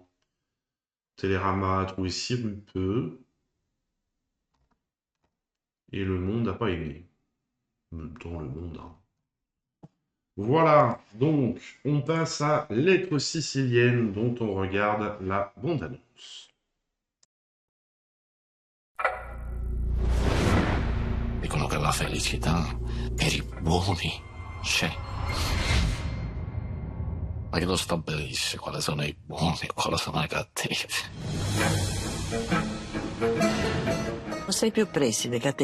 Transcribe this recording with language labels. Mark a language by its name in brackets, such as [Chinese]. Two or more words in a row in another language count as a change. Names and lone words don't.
[French] Télérama a trouvé sirupeux. Et le monde n'a pas aimé. En même temps, le monde... Hein. Voilà, donc on passe à Lettre sicilienne dont on regarde la bande-annonce. [Italian] Dicono che la felicità per i buoni c'è. Ma che lo stabilisce quali sono i buoni e quali sono i cattivi? Non sei più preside, Catello.